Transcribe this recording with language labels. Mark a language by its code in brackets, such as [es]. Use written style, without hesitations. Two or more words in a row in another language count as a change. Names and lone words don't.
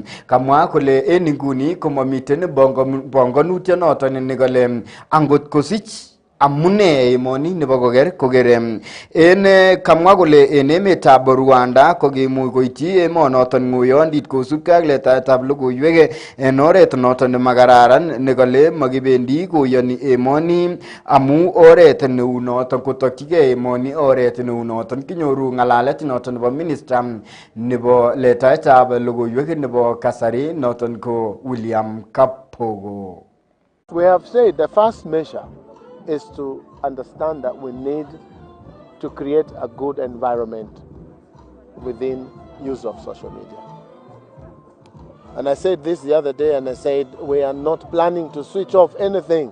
[kln] Kamwa kole en inguni komamiten bongonutiet noton nekale angot kosich amune emoni nebo kokere en kamwa kole en emetab Rwanda kokimuch koityi emonoton ngoyondit kosubkei ak letaetab logoiwek en oret noton nemakararan nekale makibendi koyoni emoni amu oret neu noton kotokyigei emoni oret neu noton. Kinyoru ngalalet noton nebo minister nebo letaetab logoiwek nebo kasari noton ko William Kapogo. [en] We have said the first measure is to understand that we need to create a good environment within use of social media. And I said this the other day, and I said we are not planning to switch off anything.